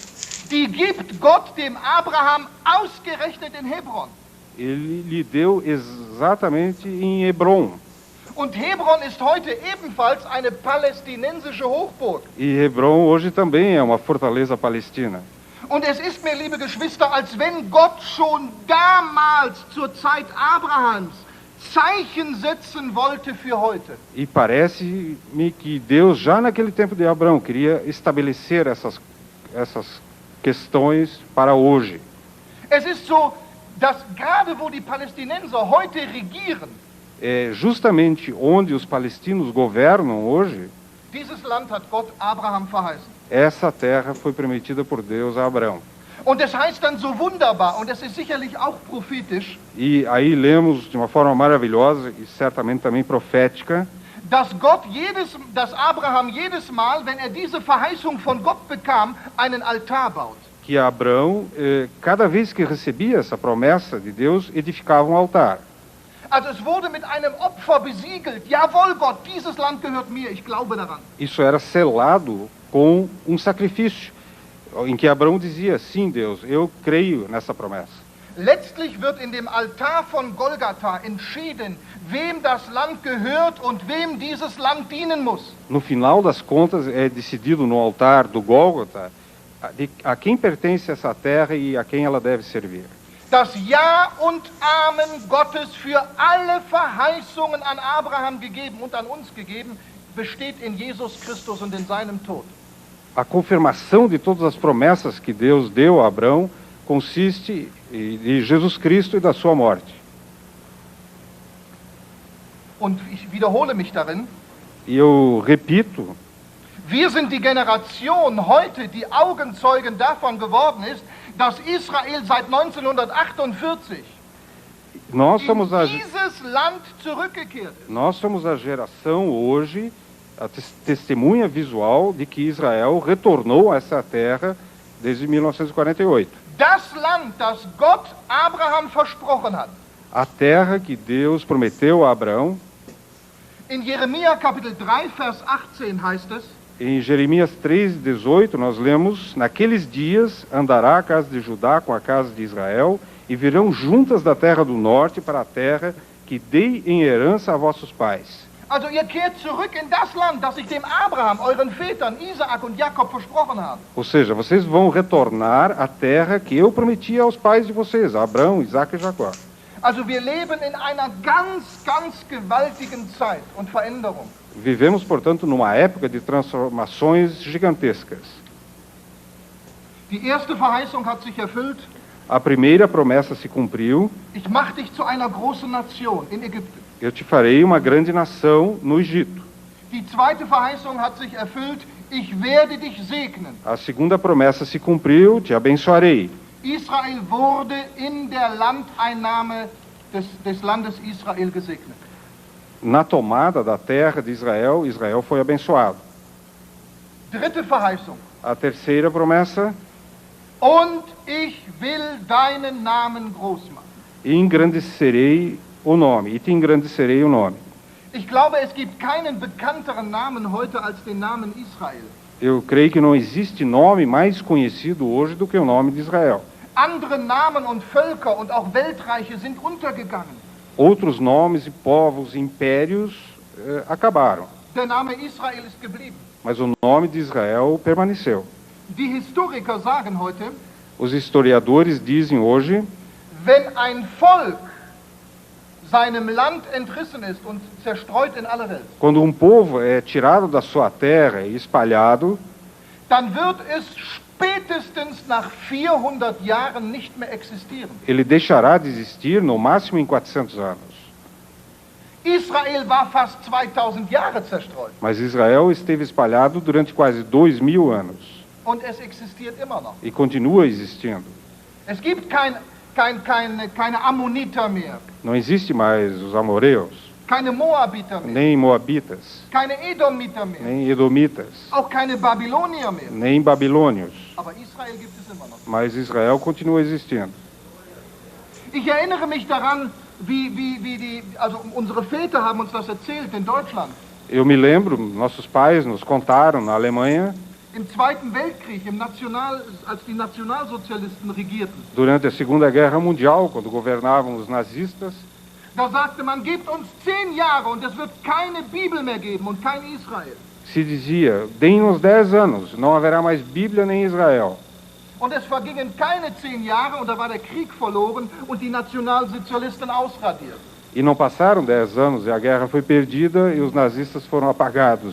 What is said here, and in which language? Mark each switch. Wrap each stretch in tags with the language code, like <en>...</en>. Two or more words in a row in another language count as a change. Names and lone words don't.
<de>die gibt Gott dem Abraham ausgerechnet in Hebron.</de> <pt>ele lhe deu exatamente em Hebron.</pt> <de>Und Hebron ist heute ebenfalls eine palästinensische Hochburg.</de> <pt>E Hebron hoje também é uma fortaleza palestina.</pt> <de>Und es ist mir, liebe Geschwister, als wenn Gott schon damals zur Zeit Abrahams Zeichen setzen wollte für heute.</de> <pt>E parece-me que Deus, já naquele tempo de Abraão, queria estabelecer essas questões para hoje.</pt> <de>Es ist so, dass gerade wo die Palästinenser heute regieren,</de> <pt>É justamente onde os palestinos governam hoje,</pt> <de>dieses Land hat Gott Abraham verheißen.</de> <pt>essa terra foi prometida por Deus a Abraão.</pt> <de>Und es heißt dann so wunderbar, und es ist sicherlich auch prophetisch,</de> <pt>E aí lemos de uma forma maravilhosa e certamente também profética,</pt> <de>dass Abraham jedes Mal, wenn diese Verheißung von Gott bekam, einen Altar baut.</de> <pt>que Abraão, cada vez que recebia essa promessa de Deus, edificava um altar.</pt> <de>Also es wurde mit einem Opfer besiegelt. Jawohl, Gott, dieses Land gehört mir, ich glaube daran.</de> <pt>Isso era selado com um sacrifício, em que Abraão dizia, sim, Deus, eu creio nessa promessa.</pt> <de>Letztlich wird in dem Altar von Golgatha entschieden, wem das Land gehört und wem dieses Land dienen muss.</de> <pt>No final das contas, é decidido no altar do Gólgota a quem pertence essa terra e a quem ela deve servir.</pt> <de>Das Ja und Amen Gottes für alle Verheißungen an Abraham gegeben und an uns gegeben, besteht in Jesus Christus und in seinem Tod.</de> <pt>A confirmação de todas as promessas que Deus deu a Abraão consiste em Jesus Cristo e da sua morte.</pt> <de>Und ich wiederhole mich darin,</de> <pt>E eu repito,</pt> <de>wir sind die Generation heute, die Augenzeugen davon geworden ist, dass Israel seit 1948</de> <pt>nós somos</pt> <de>in dieses Land zurückgekehrt ist.</de> <pt>Nós somos a geração hoje, a testemunha visual de que Israel retornou a essa terra desde 1948.</pt> <de>Das Land, das Gott Abraham versprochen hat.</de> <pt>A terra que Deus prometeu a Abraão.</pt> <de>In Jeremia Kapitel 3, Vers 18 heißt es,</de> <pt>Em Jeremias 3:18 nós lemos, naqueles dias andará a casa de Judá com a casa de Israel e virão juntas da terra do norte para a terra que dei em herança a vossos pais.</pt> <de>also ihr kehrt zurück in das Land, das ich dem Abraham, euren Vätern, Isaak und Jakob versprochen habe.</de> <pt>Ou seja, vocês vão retornar à terra que eu prometi aos pais de vocês, Abraão, Isaque e Jacó.</pt> <de>Also wir leben in einer ganz, ganz gewaltigen Zeit und Veränderung.</de> <pt>Vivemos, portanto, numa época de transformações gigantescas.</pt> <de>Die erste Verheißung hat sich erfüllt.</de> <pt>A primeira promessa se cumpriu.</pt> <de>Ich mache dich zu einer großen Nation in Ägypten.</de> <pt>Eu te farei uma grande nação no Egito.</pt> <de>Die zweite Verheißung hat sich erfüllt. Ich werde dich segnen.</de> <pt>A segunda promessa se cumpriu, te abençoarei.</pt> <de>Israel wurde in der Landeinnahme des Landes Israel gesegnet.</de> <pt>Na tomada da terra de Israel, Israel foi abençoado.</pt> <de>Dritte Verheißung.</de> <pt>A terceira promessa,</pt> <de>Und ich will deinen Namen groß machen.</de> <pt>e engrandecerei o nome, e te engrandecerei o nome.</pt> <de>Ich glaube, es gibt keinen bekannteren Namen heute als den Namen Israel.</de> <pt>Eu creio que não existe nome mais conhecido hoje do que o nome de Israel.</pt> <de>Andere Namen und Völker und auch Weltreiche sind untergegangen.</de> <pt>Outros nomes e povos, impérios, acabaram,</pt> <de>Der Name Israel ist geblieben.</de> <pt>mas o nome de Israel permaneceu.</pt> <de>Die Historiker sagen heute,</de> <pt>Os historiadores dizem hoje,</pt> <de>wenn ein Volk seinem Land entrissen ist und zerstreut in alle Welt,</de> <pt>quando um povo é tirado da sua terra e espalhado,</pt> <de>dann wird es spätestens nach 400 Jahren nicht mehr existieren.</de> <pt>ele deixará de existir no máximo em 400 anos.</pt> <de>Israel war fast 2000 Jahre zerstreut</de> <pt>Mas Israel esteve espalhado durante quase 2000 anos</pt> <de>und es existiert immer noch.</de> <pt>e continua existindo.</pt> <de>Es gibt keine Ammoniter mehr,</de> <pt>Não existe mais os amoreus,</pt> <de>keine Moabiter mehr,</de> <pt>nem moabitas,</pt> <de>keine Edomiter mehr,</de> <pt>nem edomitas,</pt> <de>auch keine Babylonier mehr.</de> <pt>nem babilônios,</pt> <de>Aber Israel gibt es immer noch.</de> <pt>mas Israel continua existindo.</pt> <de>Ich erinnere mich daran, also unsere Väter haben uns das erzählt in Deutschland.</de> <pt>Eu me lembro, nossos pais nos contaram na Alemanha,</pt> <de>Im Zweiten Weltkrieg, als die Nationalsozialisten regierten,</de> <pt>durante a Segunda Guerra Mundial, quando governavam os nazistas,</pt> <de>da sagte man, gebt uns 10 Jahre und es wird keine Bibel mehr geben und kein Israel.</de> <pt>se dizia, deem-nos 10 anos, não haverá mais Bíblia nem Israel.</pt> <de>Und es vergingen keine 10 Jahre und da war der Krieg verloren und die Nationalsozialisten ausradiert.</de> <pt>E não passaram 10 anos e a guerra foi perdida e os nazistas foram apagados.</pt>